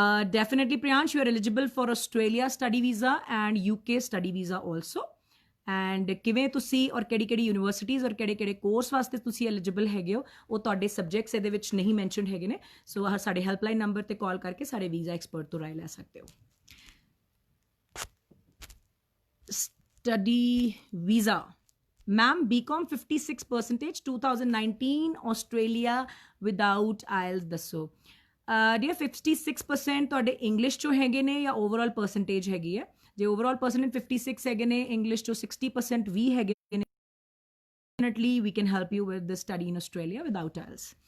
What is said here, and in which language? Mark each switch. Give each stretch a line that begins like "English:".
English: Definitely Priyansh, you are eligible for Australia study visa and UK study visa also.
Punjabi: And ਕਿਵੇਂ ਤੁਸੀਂ ਔਰ ਕਿਹੜੀ universities ਔਰ ਕਿਹੜੇ ਕੋਰਸ ਵਾਸਤੇ ਤੁਸੀਂ ਐਲੀਜੀਬਲ ਹੈਗੇ ਹੋ, ਉਹ ਤੁਹਾਡੇ ਸਬਜੈਕਟਸ ਇਹਦੇ ਵਿੱਚ ਨਹੀਂ ਮੈਂਸ਼ਨਡ ਹੈਗੇ ਨੇ। ਸੋ ਸਾਡੇ ਹੈਲਪਲਾਈਨ ਨੰਬਰ ਤੇ ਕਾਲ ਕਰਕੇ ਸਾਡੇ ਵੀਜ਼ਾ ਐਕਸਪਰਟ ਤੋਂ ਰਾਏ ਲੈ ਸਕਦੇ ਹੋ। Study visa ma'am BCom 56%, 2019 Australia without IELTS ਦੱਸੋ। ਡੀਅਰ 56% ਤੁਹਾਡੇ ਇੰਗਲਿਸ਼ ਚੋਂ ਹੈਗੇ ਨੇ ਜਾਂ ਓਵਰਆਲ ਪਰਸੈਂਟੇਜ ਹੈਗੀ ਹੈ? ਜੇ ਓਵਰਆਲ ਪਰਸੈਂਟੇਜ 56 ਹੈਗੇ ਨੇ, ਇੰਗਲਿਸ਼ ਚੋਂ 60% ਵੀ ਹੈਗੇ ਨੇ,
English: definitely we can help you with the study in Australia without IELTS.